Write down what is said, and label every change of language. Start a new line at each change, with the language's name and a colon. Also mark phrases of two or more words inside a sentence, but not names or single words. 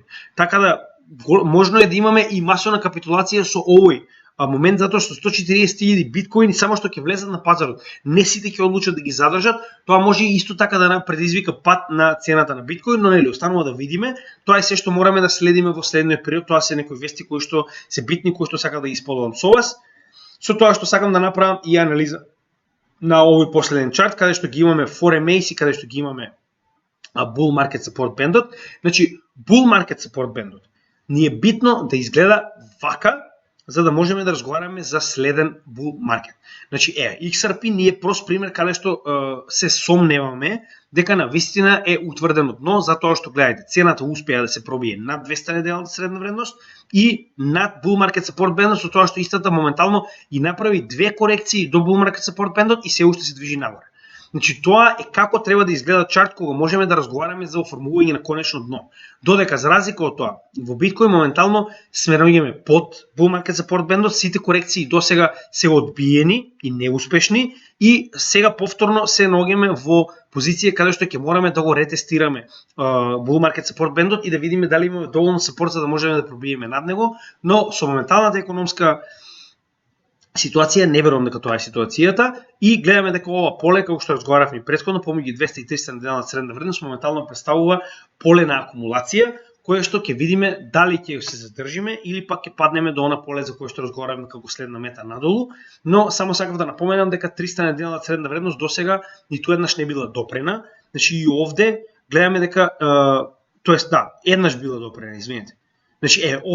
Macedonian: Така да можно е да имаме и масовна капитулација со овој момент, затоа што 140.000 биткоини само што ќе влезат на пазарот, не сите ќе одлучат да ги задржат, тоа може исто така да предизвика пад на цената на биткоин, но нели останува да видиме. Тоа е се што мораме да следиме во следниот период, тоа се некои вести кои што се битни, кои што сакам да ги споделам со вас. Со тоа што сакам да направам и анализа на овој последен чарт, каде што ги имаме 4MAs и каде што ги имаме
English: Bull Market Support Bandот.
Macedonian: Значи,
English: Bull Market Support Bandot
Macedonian: ни е битно да изгледа вака, за да можеме да разговараме за следен
English: bull market.
Macedonian: Значи, XRP ни е прост пример каде што се сомневаме дека навистина е утврдено дно, затоа што гледате, цената успеа да се пробие над 200 неделната средна вредност и над
English: bull market support band,
Macedonian: со тоа што истата моментално и направи две корекции до
English: bull market support band
Macedonian: и се уште се движи нагоре. Значи, тоа е како треба да изгледа чарт кога можеме да разговараме за оформување на конечно дно. Додека за разлика од тоа, во биткоин моментално сме наоѓаме под
English: bull market support band,
Macedonian: сите корекции досега се одбиени и неуспешни и сега повторно се наоѓаме во позиција каде што ќе мораме да го ретестираме
English: bull market support band
Macedonian: и да видиме дали имаме доволно сапорт за да можеме да пробиеме над него, но со моменталната економска ситуација не верувам дека тоа е ситуацијата и гледаме дека ова поле, како што разговаравме претходно, помеѓу 200 и 300 неделна средна вредност моментално представува поле на акумулација, кое што ќе видиме дали ќе се задржиме или пак ќе паднеме до она поле за кое што разговаравме како следна мета надолу, но само сакав да напоменам дека 300 неделна средна вредност досега ниту еднаш не била допрена, значи и овде гледаме дека тоест еднаш била допрена, извинете.